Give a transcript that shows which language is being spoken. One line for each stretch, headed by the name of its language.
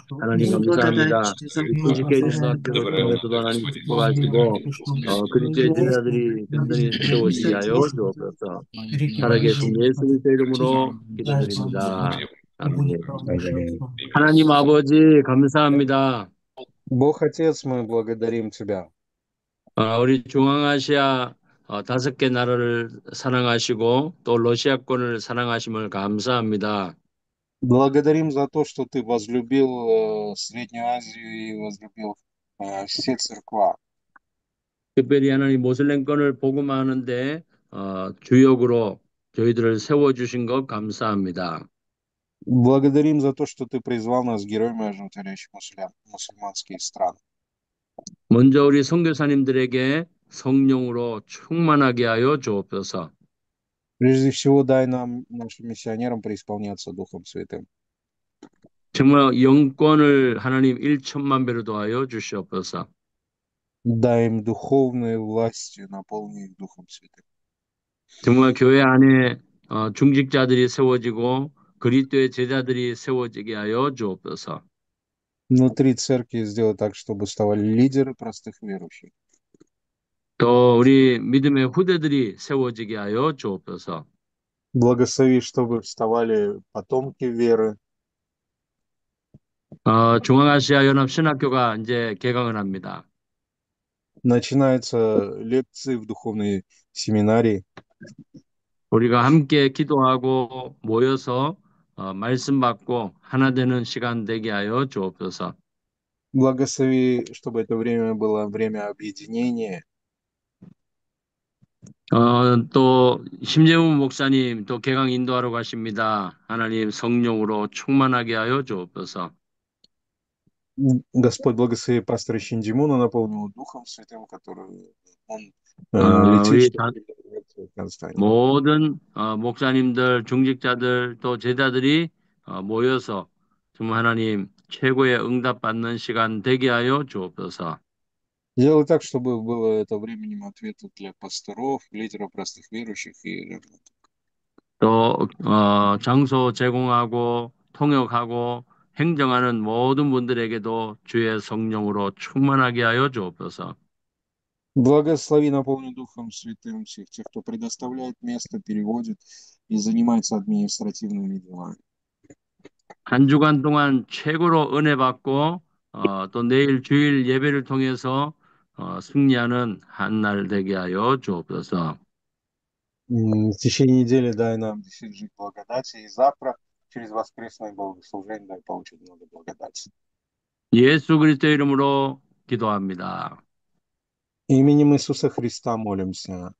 Korean: 하나님 감사합니다. 이 TCK 전도학교를 통해서도 하나님 축복하시고 그리스도의 제자들이 든든히 세워지게 하여 주옵소서. 살아계신 예수님의 이름으로 기도드립니다. 아멘.
Russian: Аминь.
Korean: 하나님 아버지 감사합니다.
Russian: Бог Отец, мы благодарим Тебя.
Korean: 우리 중앙아시아 5개 나라를 사랑하시고 또 러시아권을 사랑하심을 감사합니다.
Russian: Благодарим за то, что Ты возлюбил Среднюю Азию и возлюбил все церква.
Korean: 특별히 하나님 모슬렘권을 복음하는데 주역으로 저희들을 세워주신 것 감사합니다.
Russian: Благодарим за то, что Ты призвал нас героями, оживотворяющих мусульманские страны.
Korean: 먼저 우리 선교사님들에게 성령으로 충만하게 하여 주옵소서.
Russian: Прежде всего, дай нам, нашим миссионерам, преисполняться Духом Святым.
Korean: 정말 영권을 하나님 1천만 배로 더하여 주시옵소서.
Russian: Дай им духовные власти, наполни их Духом Святым.
Korean: 정말 교회 안에 중직자들이 세워지고 그리스도의 제자들이 세워지게 하여 주옵소서.
Russian: Внутри церкви сделай так, чтобы вставали лидеры простых верующих.
Korean: 또 우리 믿음의 후대들이 세워지게 하여 주옵소서.
Russian: Благослови, чтобы вставали потомки веры.
Korean: 중앙아시아 연합 신학교가 이제 개강을 합니다.
Russian: Начинаются лекции в духовной семинарии.
Korean: 우리가 함께 기도하고 모여서 말씀 받고 하나 되는 시간 되게 하여 주옵소서.
Russian: Благослови, чтобы это время было время объединения.
Korean: 또 심재훈 목사님 또 개강 인도하러 가십니다. 하나님 성령으로 충만하게 하여 주옵소서.
Russian: Господь благослови пастора Шиндимуна, наполнил Духом Святым, который он летит,
Korean: 우리
Russian: чтобы лекцию в Казахстане.
Korean: 모든 목사님들, 중직자들 또 제자들이 모여서 정말 하나님 최고의 응답받는 시간 되게 하여 주옵소서.
Russian: Сделай так, чтобы было это временем ответа для пасторов, лидеров простых верующих и
Korean: 또 장소 제공하고 통역하고 행정하는 모든 분들에게도 주의 성령으로 충만하게 하여 주옵소서.
Russian: благослови, наполни Духом Святым всех тех, кто предоставляет место, переводит и занимается административными делами.
Korean: 한 주간 동안 최고로 은혜 받고 또 내일 주일 예배를 통해서 승리하는 한 날 되게 하여 주옵소서.
Russian: В течение недели дай нам действительно жить в благодати, и завтра через воскресное богослужение дай получить много благодати.
Korean: 예수 그리스도의 이름으로 기도합니다.
Russian: Именем Иисуса Христа молимся.